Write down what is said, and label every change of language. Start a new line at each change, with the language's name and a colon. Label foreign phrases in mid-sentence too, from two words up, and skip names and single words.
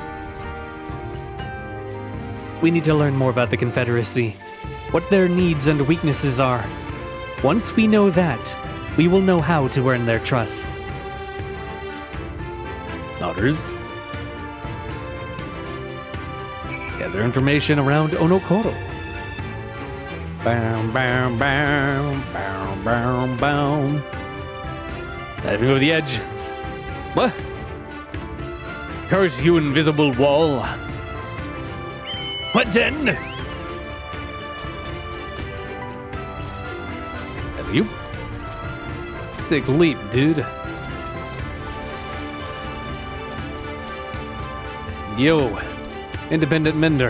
English: We need to learn more about the Confederacy, what their needs and weaknesses are. Once we know that, we will know how to earn their trust. Others? Gather information around Onokoro. Bam, bam, bam, bam, bam, bam. Diving over the edge. What? Curse you, invisible wall. What then? Have you? Sick leap, dude. Yo, independent mender.